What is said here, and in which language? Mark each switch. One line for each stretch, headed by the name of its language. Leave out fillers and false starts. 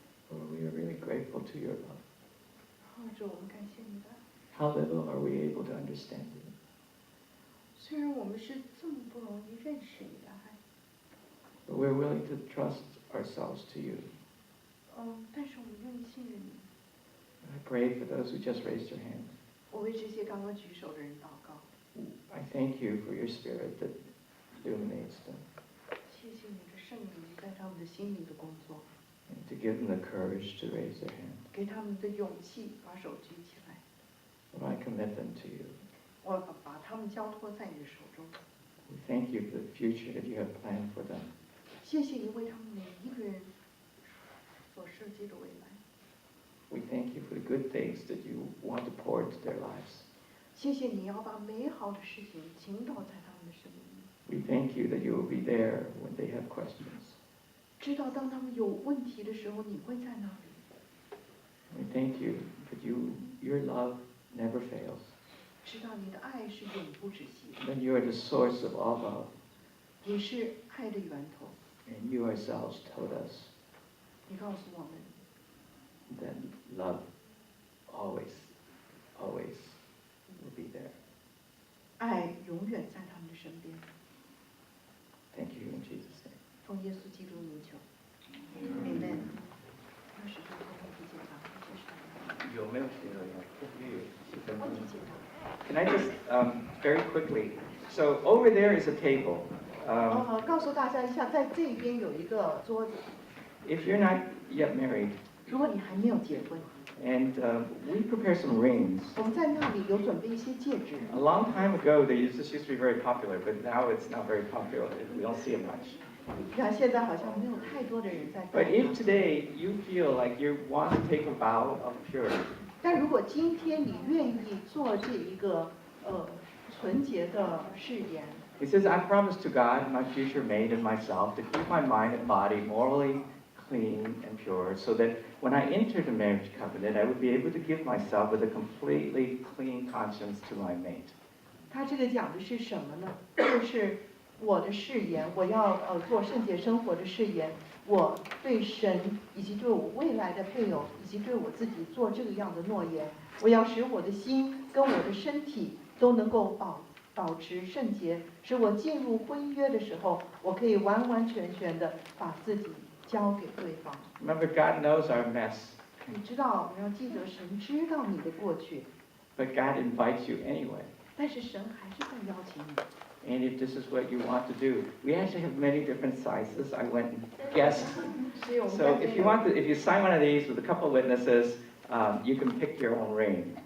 English: Lord, we are really grateful to your love.
Chinese: 主，我们感谢你的爱。
English: How little are we able to understand it?
Chinese: 虽然我们是这么不容易认识你的爱，
English: But we're willing to trust ourselves to you.
Chinese: 但是我们愿意信任你。
English: I pray for those who just raised their hands.
Chinese: 我为这些刚刚举手的人祷告，
English: I thank you for your spirit that illuminates them
Chinese: 谢谢你的圣灵在他们的心里的工作，
English: and to give them the courage to raise their hand.
Chinese: 给他们的勇气把手举起来。
English: Lord, I commit them to you.
Chinese: 我把他们交托在你的手中。
English: We thank you for the future that you have planned for them.
Chinese: 谢谢你为他们每一个人所设计的未来。
English: We thank you for the good things that you want to pour into their lives.
Chinese: 谢谢你要把美好的事情倾倒在他们的生命里。
English: We thank you that you will be there when they have questions.
Chinese: 知道当他们有问题的时候，你会在那里。
English: We thank you that your love never fails.
Chinese: 知道你的爱是永不止息的，
English: That you are the source of all love.
Chinese: 你是爱的源头。
English: And you yourselves told us
Chinese: 你告诉我们，
English: that love always, always will be there.
Chinese: 爱永远在他们的身边。
English: Thank you in Jesus' name.
Chinese: 奉耶稣基督名求，Amen。那是最后问题解答，谢谢。有没有写到呀？问题解答。
English: Can I just very quickly? So over there is a table.
Chinese: 告诉大家一下，在这边有一个桌子。
English: If you're not yet married,
Chinese: 如果你还没有结婚，
English: and we prepare some rings.
Chinese: 我们在那里有准备一些戒指。
English: A long time ago, this used to be very popular, but now it's not very popular. We don't see it much.
Chinese: 你看现在好像没有太多的人在戴
English: But if today you feel like you want to take a vow of purity,
Chinese: 但如果今天你愿意做这一个纯洁的誓言，
English: it says, I promise to God, my future mate, and myself to keep my mind and body morally clean and pure, so that when I enter the marriage covenant, I would be able to give myself with a completely clean conscience to my mate.
Chinese: 他这个讲的是什么呢？就是我的誓言，我要做圣洁生活的誓言，我对神以及对我未来的配偶以及对我自己做这个样的诺言，我要使我的心跟我的身体都能够保持圣洁，使我进入婚约的时候，我可以完完全全的把自己交给对方。
English: Remember, God knows our mess,
Chinese: 你知道，我们要记得神知道你的过去，
English: but God invites you anyway.
Chinese: 但是神还是在邀请你。
English: And if this is what you want to do, we actually have many different sizes. I went and guessed.
Chinese: 所以我们
English: So
Chinese: 在
English: if you want to, if you sign one of these with a couple of witnesses, you can pick your own ring.